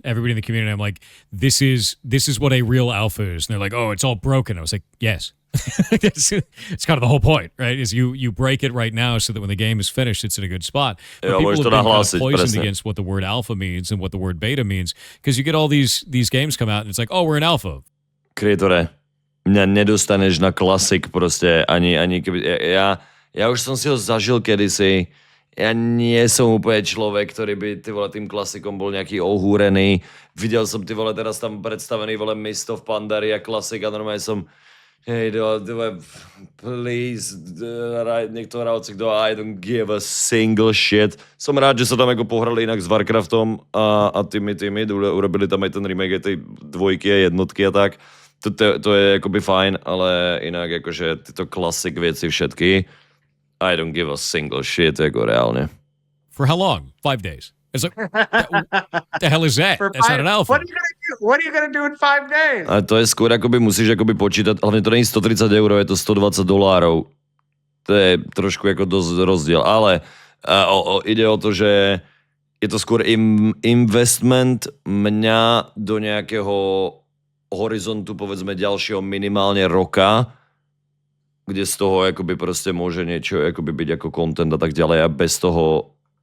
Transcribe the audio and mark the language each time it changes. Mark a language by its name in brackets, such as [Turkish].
[English] Everybody in the community, I'm like, this is what a real alpha is. And they're like, oh, it's all broken. I was like, yes. It's kind of the whole point, right? Is you break it right now so that when the game is finished, it's in a good spot. But people have been kind of poisoned against what the word alpha means and what the word beta means because you get all these games come out and it's like, oh, we're in alpha. [Slovak] Kreatore, mňa nedostaneš na klasik proste, ani keby, ja už som si ho zažil kedysi, ja nie som úplne človek, ktorý by tým klasikom bol nejaký ohúrený. Videl som teraz tam predstavený Mist of Pandaria klasik a normálne som [English] hey, please, [Slovak] niekto hráci, [English] I don't give a single shit. [Slovak] Som rád, že sa tam ako pohrali inak s Warcraftom a tými, urobili tam aj ten remake tej dvojky a jednotky a tak. To je akoby fajn, ale inak akože tieto klasik veci všetky, [English] I don't give a single shit, [Slovak] ako reálne. [English] For how long? 5 days. It's like, what the hell is that? That's not an alpha. What are you gonna do in 5 days? [Slovak] A to je skôr, akoby musíš akoby počítať, hlavne to nie je $130, je to $120. To je trošku ako dosť rozdiel, ale ide o to, že je to skôr investment mňa do nejakého horizontu, povedzme ďalšieho minimálne roka, kde z toho akoby proste môže niečo akoby byť ako content a tak ďalej a bez toho